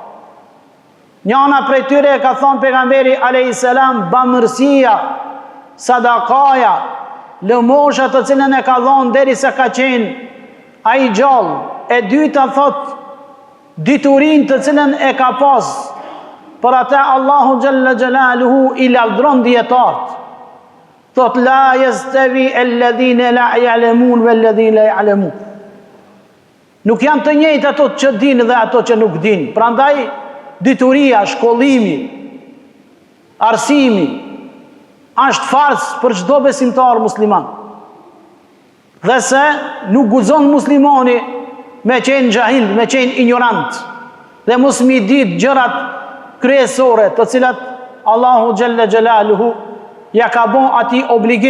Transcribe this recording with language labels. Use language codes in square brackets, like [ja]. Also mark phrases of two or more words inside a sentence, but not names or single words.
[sq] Njëna prej tyre ka thonë pejgamberi [ar] عليه السلام, [sq] bamërsia, sadakaja, lëmosha të cilën e ka dhënë derisa ka qenë ai gjallë. E dyta thot diturin të cilën e ka pas, për atë Allahu [ar] جل جلاله [sq] i lavdron dietarët. [ar] Thot لا يستوي الذين لا يعلمون والذين لا يعلمون. [sq] Nuk janë të njëjtë ato që dinë dhe ato që nuk dinë. Prandaj dituria, shkollimi, arsimi është farz për çdo besimtar musliman. Dhe se nuk guxon muslimani me qenë gjahil, me qenë ignorant, dhe mos mi ditë gjërat kryesore të cilat Allahu [ar] جل جلاله [sq] ja ka bon ati obligim.